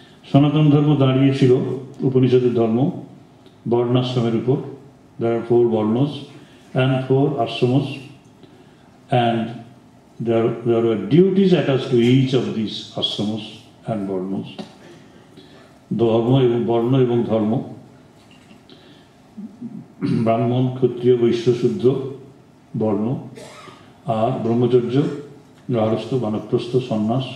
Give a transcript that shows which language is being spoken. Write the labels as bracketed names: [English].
[Bangla] সনাতন ধর্ম দাঁড়িয়েছিল উপনিষদের ধর্ম বর্ণাশ্রমের উপর। [English] There are 4 varnas and 4 ashrams, and there were duties attached to each of these ashrams and varnas. [Bangla] ধর্ম এবং বর্ণ এবং ধর্ম, ব্রাহ্মণ, ক্ষত্রিয়, বৈশ্য, শূদ্র বর্ণ, আর ব্রহ্মচর্য, গার্হস্থ, বানপ্রস্থ, সন্ন্যাস।